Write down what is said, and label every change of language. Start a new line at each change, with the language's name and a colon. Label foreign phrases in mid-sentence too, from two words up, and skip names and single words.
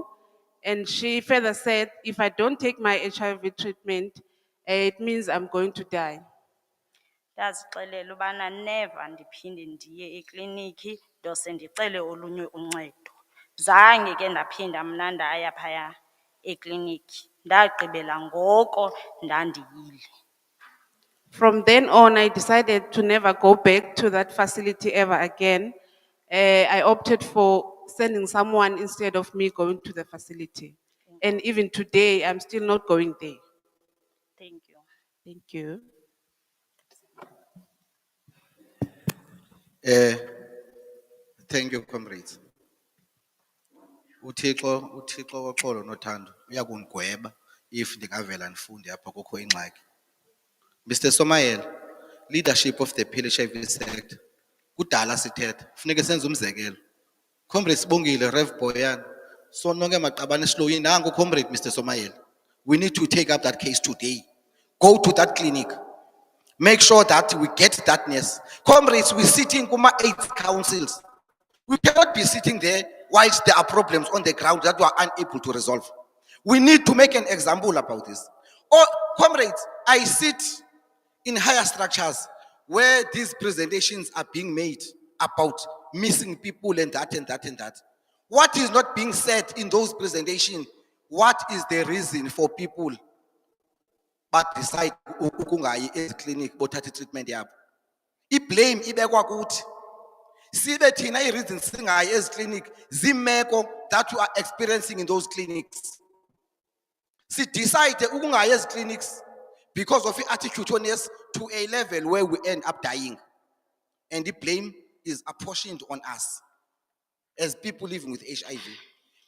English: And she further said, if I don't take my HIV treatment, it means I'm going to die.
Xhosa: Ndazixelela ubana never ndiphinde ndiye ekliniki ndose ndicele olunye uncedo. Zange ke ndaphinda mna ndaya phaya ekliniki. Ndagqibela ngoko ndandiyile.
English: From then on, I decided to never go back to that facility ever again. I opted for sending someone instead of me going to the facility. And even today, I'm still not going there. Thank you. Thank you. Thank you, comrades.
Xhosa: Uthixo woxolo nothando uyakungweba if ndingavela ndifunde apha kukho ingxaki.
English: Mr. Somayel, leadership of the HIV sector.
Xhosa: Kudala sithetha, kufuneka senze umzekelo. Comrade Sibongile, Rev Boyan, so nonke maqabane slow nangu comrade Mr. Somayel.
English: We need to take up that case today. Go to that clinic. Make sure that we get that nurse. Comrades, we sitting kuma 8 councils. We cannot be sitting there whilst there are problems on the ground that we are unable to resolve. We need to make an example about this. Oh, comrades, I sit in higher structures where these presentations are being made about missing people and that and that and that. What is not being said in those presentations? What is the reason for people but decide
Xhosa: ukungayi clinic bothatha treatment yabo? I-blame ibekwa kuthi. Sibe thina i-reason singayi clinic zimeko
English: that we are experiencing in those clinics.
Xhosa: Si decide ukungayi clinics
English: because of the attitude on us to a level where we end up dying. And the blame is apportioned on us as people living with HIV.